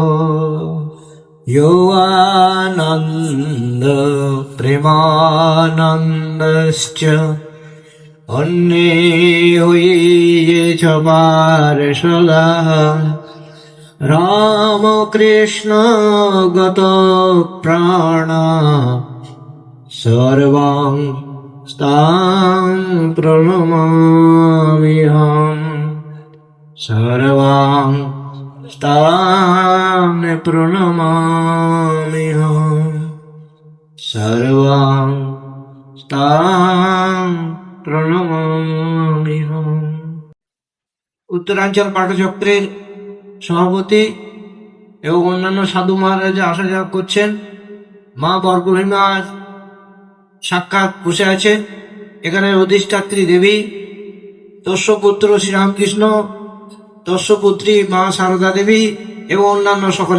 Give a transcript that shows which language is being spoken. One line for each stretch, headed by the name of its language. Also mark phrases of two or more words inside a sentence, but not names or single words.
Sanskrit: यो आनन्द प्रेमानन्दश्च अन्ये ये च पार्षदाः रामकृष्ण गत प्राणा सर्वां तां प्रणमाम्यहम्। सर्वां तां प्रणमाम्यहम्। सर्वां तां प्रणमाम्यहम्।
Bangla: উত্তরাঞ্চল পাঠচক্রের সভাপতি এবং অন্যান্য সাধু মহারাজা আসা যাওয়া করছেন। মা বরগুহিমার সাক্ষাৎ বসে আছে। এখানে অধিষ্ঠাত্রী দেবী, তস্যপুত্র শ্রীরামকৃষ্ণ, তস্যপুত্রী মা সারদা দেবী এবং অন্যান্য সকলে।